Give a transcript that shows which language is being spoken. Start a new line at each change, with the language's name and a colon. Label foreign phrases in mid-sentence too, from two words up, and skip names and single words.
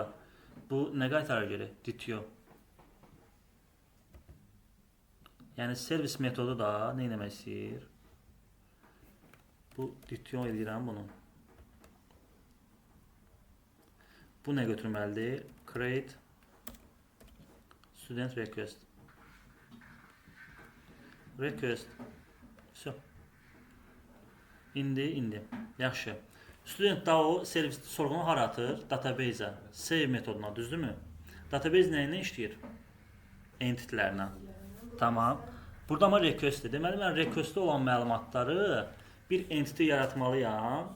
Azerbaijani: Bu nə qaytarır geri? DTO. Yəni servis metodu da nə etmək istəyir? Bu DTO edirəm bunu. Bu nə götürməlidir?
English: Create student request.
Azerbaijani: So. İndi. Yaxşı. Student da o servis sorğunu hara atır? Database-ə. Save metoduna, düzdürmü? Database nəyinə işləyir? Entity-lərlə. Tamam. Burada ama request-dir. Deməli, mən request-də olan məlumatları bir entity yaratmalıyam.